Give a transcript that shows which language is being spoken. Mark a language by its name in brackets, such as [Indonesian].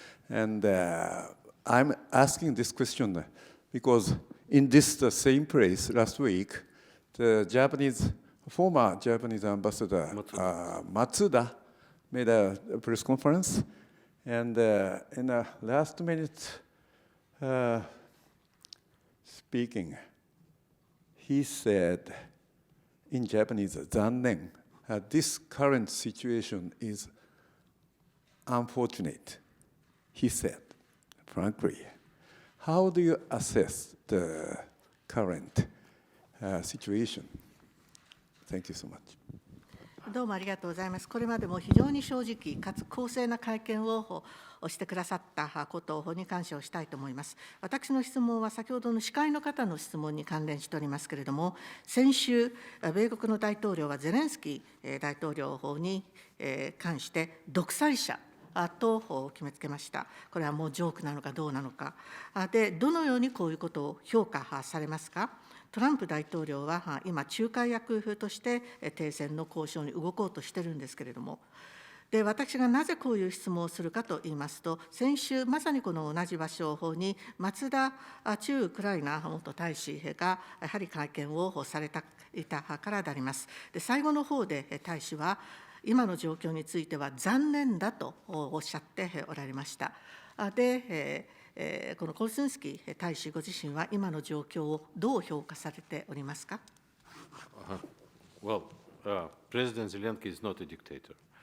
[English] And I'm asking this question because in the same place last week, the former Japanese ambassador Matsuda made a press conference, and in a last-minute speaking, he said in Japanese, "zannen." This current situation is unfortunate, he said, frankly. How do you assess the current situation? Thank you so much. [Japanese] どうもありがとうございます。これまでも非常に正直かつ公正な会見をしてくださったことに感謝をしたいと思います。私の質問は先ほどの司会の方の質問に関連しておりますけれども、先週、米国の大統領はゼレンスキー大統領に関して独裁者と決めつけました。これはもうジョークなのかどうなのか。で、どのようにこういうことを評価されますか。トランプ大統領は今、仲介役として停戦の交渉に動こうとしているんですけれども、で私がなぜこういう質問をするかといいますと、先週、まさにこの同じ場所に、松田駐ウクライナ元大使がやはり会見をされていたからであります。で最後の方で大使は、今の状況については残念だとおっしゃっておられました。で、このコルスンスキー大使ご自身は今の状況をどう評価されておりますか。 [English] Well, President Zelenskyy is not a dictator.